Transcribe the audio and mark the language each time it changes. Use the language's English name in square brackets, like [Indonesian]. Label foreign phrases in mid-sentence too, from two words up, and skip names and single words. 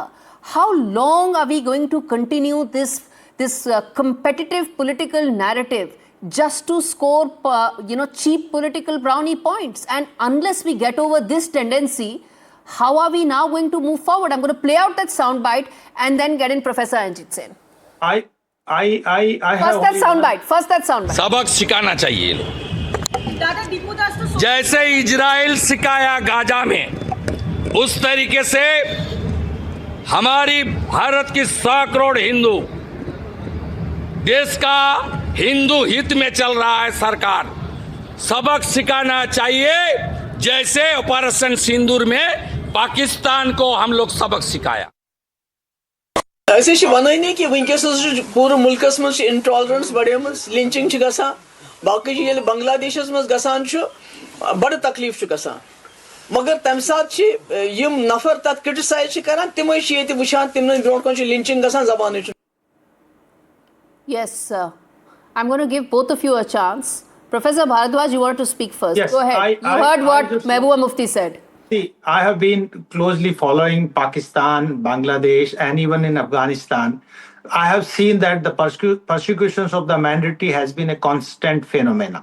[English] How long are we going to continue this competitive political narrative just to score, cheap political brownie points? And unless we get over this tendency, how are we now going to move forward? I'm going to play out that soundbite and then get in Professor Anjit Sen. I have First that only soundbite. First that soundbite. [Hindi] सबक सिखाना चाहिए ये लोग जैसे इजराइल सिखाया गाजा में उस तरीके से हमारी भारत की 100 करोड़ हिंदू देश का हिंदू हित में चल रहा है सरकार सबक सिखाना चाहिए जैसे ऑपरेशन सिंदूर में पाकिस्तान को हम लोग सबक सिखाया [Kashmiri] ऐसे वनानी कि वनकस पूरे मुल्कस मज इंटॉलरेंस बढ़ेम लिंचिंग गसान बाकी बांग्लादेश मज गसान बड़ तकलीफ गसान मगर तम सात नफर तथ क्रिटिसाइज करान तिम वुचान तिम ब्रो कन लिंचिंग गसान जबान [English] Yes, sir. I'm going to give both of you a chance. Professor Bhardwaj, you wanted to speak first. Yes, Go ahead. You heard what Mehbooba Mufti said. See, I have been closely following Pakistan, Bangladesh, and even in Afghanistan. I have seen that the persecutions of the minority has been a constant phenomenon.